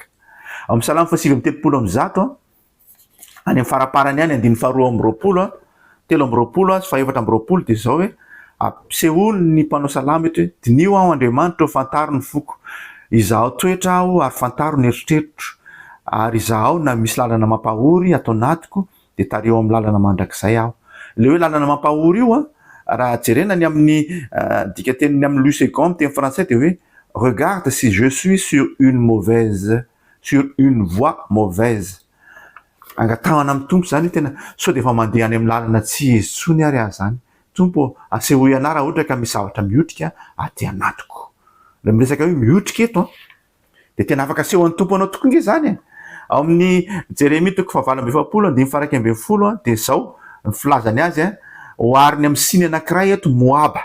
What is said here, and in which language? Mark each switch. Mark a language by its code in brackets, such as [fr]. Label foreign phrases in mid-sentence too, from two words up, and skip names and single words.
[mg] Ao amin'ny Salamo 7:30 any amin'ny faraparany any 2:20, 3:20 sy 4:20 dia zao hoe ampiseholy ny mpanao salama eto hoe dinio aho Andriamanitra ho fantaro ny foko, izaho toetra aho ary fantaro ny eritreritro, ary izaho na misy lalana mampahory atao anatiko de tareo amin'ny lalana mandrakizay aho. Le hoe lalana mampahory io raha jerena ny amin'ny dika teniny amin'ny Louis II amin'ny teny français de hoe [fr] regarde si je suis sur une voie mauvaise. [mg] Angatahana amin'ny tompo zany tena so de efa mandeha any amin'ny lalana tsy izy tsony ary aho zany. Tompo asehoy ana raha ohatra ka misy zavatra miotrika aty anatiko. Le miresaka hoe miotrika eto de tena afaka asehoan'ny tompo anao tokoa nge zany. Ao amin'ny Jérémie 7:20 de zao ny filazany azy ohariny amin'ny siny anankiray eto Moaba.